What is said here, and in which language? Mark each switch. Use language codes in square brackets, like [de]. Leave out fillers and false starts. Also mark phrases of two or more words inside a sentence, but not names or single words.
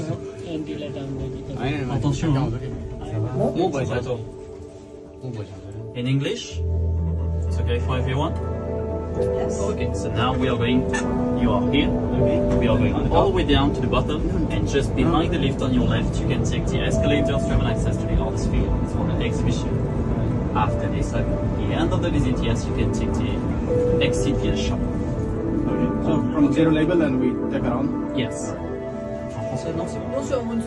[ne] होइन [fr] Attention, hein. [ne] म भइसक्छ [en] In English, it's okay for everyone? Yes. Okay, so now we are going, you are here, we are going all the way down to the bottom, and just behind the lift on your left, you can take the escalators to have an access to the arts field for the exhibition. after this. So at the end of the visit, yes, you can take the next CPS shop. Okay. So from zero level and we take around. Yes. [fr] En français, non, c'est bon.